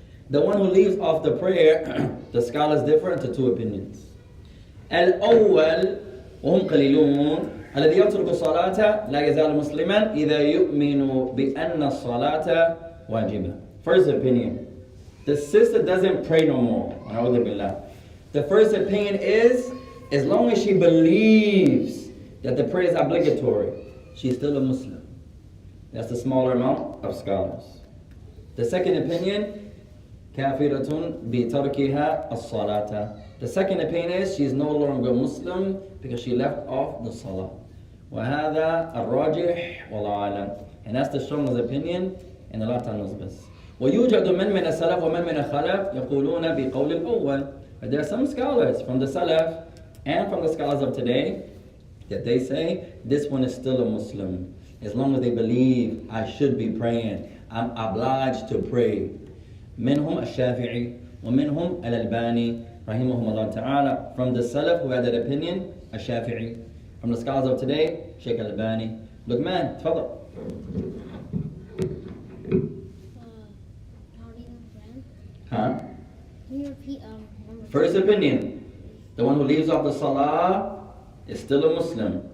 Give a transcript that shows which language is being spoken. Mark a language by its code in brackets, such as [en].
[en] The one who leaves off the prayer, the scholars differ into two opinions. [ar] الأول وهم قليلون الذي يترك الصلاة لا يزال مسلما إذا يؤمن بأن الصلاة واجبة. [en] First opinion, the sister doesn't pray no more. The first opinion is, as long as she believes that the prayer is obligatory, she's still a Muslim. That's the smaller amount of scholars. The second opinion, kafiratun bi tarkiha as-salata. The second opinion is she's no longer Muslim because she left off the salah. [ar] وهذا الراجح والله أعلم. [en] And that's the strongest opinion, and Allah Ta'ala knows best. [ar] ويوجد من السلف ومن من الخلف يقولون بقول الأول. [en] But there are some scholars from the Salaf and from the scholars of today that they say this one is still a Muslim. As long as they believe I should be praying, I'm obliged to pray. [ar] منهم الشافعي ومنهم الألباني رحمهم الله تعالى. [en] From the Salaf who had that opinion, الشافعي. From the scholars of today, Sheikh Al-Albani. Look man, تفضل. Huh? Can you repeat number First opinion, the one who leaves off the salah is still a Muslim.